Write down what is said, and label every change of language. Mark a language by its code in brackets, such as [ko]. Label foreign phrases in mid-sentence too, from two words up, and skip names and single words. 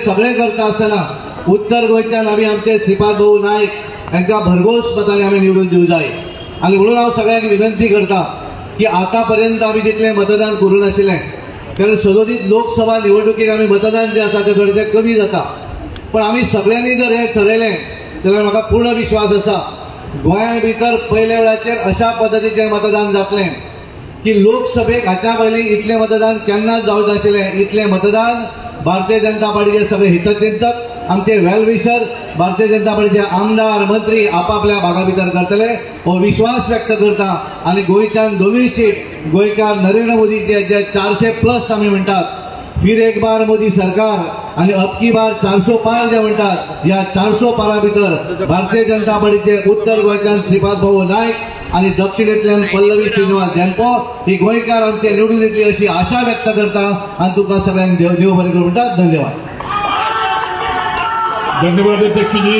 [kok] सगळे करता आसतना उत्तर गोंयच्यान आमी आमचे श्रीपाद भाऊ नाईक हांकां भरघोस मतांनी आमी निवडून दिवंक जाय आणि म्हणून हांव सगळ्यांक विनंती करता की आतापर्यंत आमी तितलें मतदान करूं नाशिल्लें कारण सदोदीत लोकसभा निवडणुकीक आमी मतदान जे आसा तें थोडेशें कमी जाता पण आमी सगळ्यांनी जर हे ठरयलें जाल्यार म्हाका पूर्ण विश्वास आसा गोंया भितर पयल्या वेळाचेर अशा पद्दतीचें मतदान जातलें की लोकसभेक हाच्या पयलीं इतलें मतदान केन्नाच जावंक नाशिल्लें। इतलें मतदान भारतीय जनता पार्टीचे सगळे हितचिंतक आमचे वेलविशर भारतीय जनता पार्टीचे आमदार मंत्री आपापल्या भागा भितर करतले हो विश्वास व्यक्त करता आणि गोंयच्यान दोनूय सीट गोंयकार नरेंद्र मोदीचे जे 400+ आमी म्हणटात [hi] फिर एक बार मोदी सरकार [kok] आणि [hi] अब की बार 400 पार [kok] जे म्हणटात या 400 पारा भितर भारतीय जनता पार्टीचे उत्तर गोंयच्यान श्रीपाद भाऊ नाईक आणि दक्षिणेतल्यान पल्लवी श्रीनिवास झेंपो ही गोंयकार आमचे निवडून येतली अशी आशा व्यक्त करता आणि तुमकां सगळ्यांक देव बरें करूं म्हणटा। धन्यवाद अध्यक्षजी।